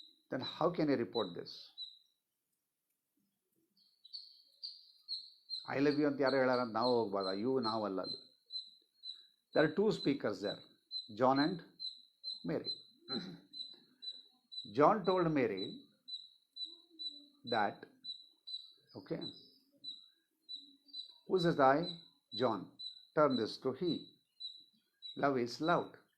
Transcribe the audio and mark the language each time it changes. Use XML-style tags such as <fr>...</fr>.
<en>Then how can you report this? I love you</en> <kn>ಅಂತ ಯಾರು ಹೇಳಾರ ಅಂತ ನಾವು ಹೋಗ್ಬಾರ್ದ? you ನಾವಲ್ಲ ಅಲ್ಲಿ.</kn> <en>There are two speakers there, John and Mary. John told Mary that, okay, who is this I? John. Turn this to he. Love is loud.</en>